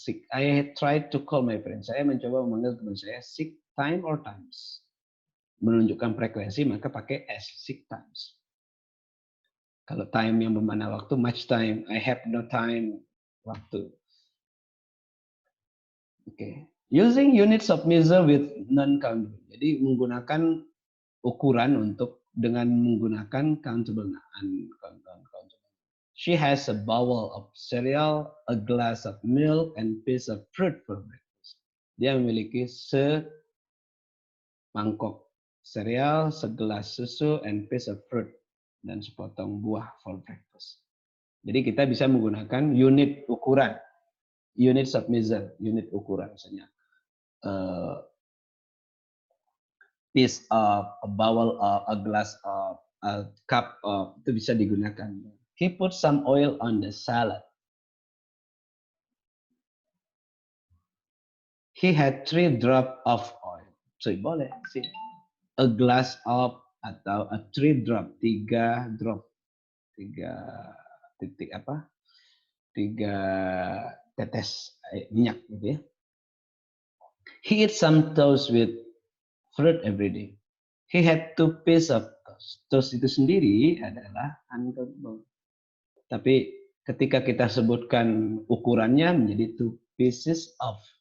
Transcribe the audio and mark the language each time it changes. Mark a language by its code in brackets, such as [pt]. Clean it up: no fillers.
[en] I try to call my friend. [id] Saya mencoba memanggil teman saya [en] sick time or times. [id] Menunjukkan frekuensi maka pakai S, [en] sick times. [id] Kalau time yang bermakna waktu, [en] much time. I have no time, [id] waktu. [en] Okay. Using units of measure with non-countable. [id] Jadi menggunakan ukuran untuk dengan menggunakan countable, uncountable. [en] She has a bowl of cereal, a glass of milk, and piece of fruit for breakfast. [id] Dia memiliki semangkok cereal, segelas susu, [en] and piece of fruit, [id] dan sepotong buah [en] for breakfast. [id] Jadi kita bisa menggunakan unit ukuran, [en] units of measure, [id] unit ukuran misalnya. [en] Piece of, a bowl of, a glass of, a cup of, [id] itu bisa digunakan. [en] He put some oil on the salad. He had 3 drop of oil. [id] So boleh sih. [en] A glass of [id] atau [en] a 3 drop, 3 drop. [id] 3 titik apa? 3 tetes minyak gitu ya. [en] He eats some toast with fruit every day. He had 2 pieces of toast. [id] Toast itu sendiri adalah uncountable. Tapi ketika kita sebutkan ukurannya menjadi [en] 2 pieces of.